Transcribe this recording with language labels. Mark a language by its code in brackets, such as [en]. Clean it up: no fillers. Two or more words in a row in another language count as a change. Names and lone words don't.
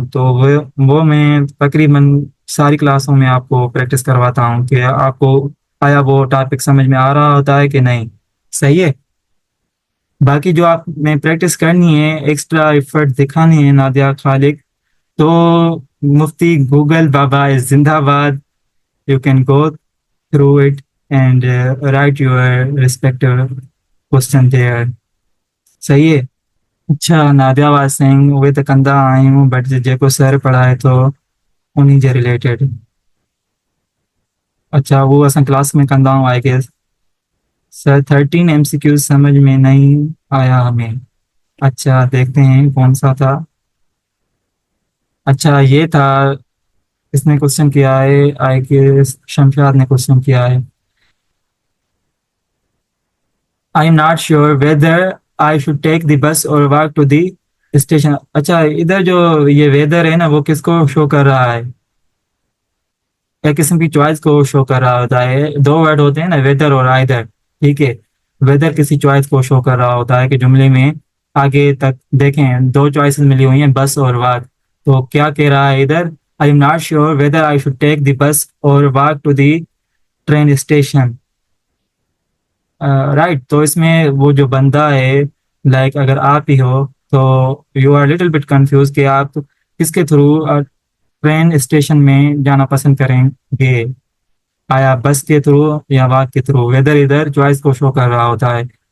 [ur] تو وہ میں تقریباً ساری کلاسوں میں آپ کو پریکٹس کرواتا ہوں کہ آپ کو آیا وہ ٹاپک سمجھ میں آ رہا ہوتا ہے کہ نہیں. صحیح ہے. باقی جو آپ میں پریکٹس کرنی ہے, [en] extra effort [ur] دکھانی ہے نادیہ خالق، تو مفتی گوگل بابا از زندہ باد. [en] You can go through it and write your respective question there. [ur] صحیح ہے۔ اچھا, [sd] नादिया वाज सिंह उहे त कंदा आहियूं, बट जेको सर पढ़ाए थो उन्हीं जे रिलेटेड। अच्छा, वो असां क्लास में कंदा हूँ [en] I guess. [ur] سر 13 ایم سی کیو سمجھ میں نہیں آیا ہمیں. اچھا، دیکھتے ہیں کون سا تھا. اچھا، یہ تھا۔ کس نے کویسچن کیا ہے? [en] I guess [ur] شمشاد نے کویسچن کیا ہے. [en] I am not sure whether I should take the bus or walk to the station. [ur] اچھا، ادھر جو یہ ویدر ہے نا، وہ کس کو شو کر رہا ہے? ایک قسم کی چوائس کو شو کر رہا ہوتا ہے. دو ورڈ ہوتے ہیں نا، ویدر اور آئدر. ٹھیک ہے. ویدر کسی چوائس کو شو کر رہا ہوتا ہے کہ جملے میں آگے تک دیکھیں دو چوائسز ملی ہوئی ہیں، بس اور واک. تو کیا کہہ رہا ہے ادھر? [en] I am not sure whether I should take the bus or walk to the train station. Right. [ur] تو اس میں وہ جو بندہ ہے لائک اگر آپ ہی ہو تو [en] you are little bit confuse [ur] کہ آپ کس کے تھرو [en] train station [ur] میں جانا پسند کریں گے، آیا بس کے تھرو یا واک کے تھرو، ویدر ادھر چوائس کو شو کر رہا ہوتا ہے.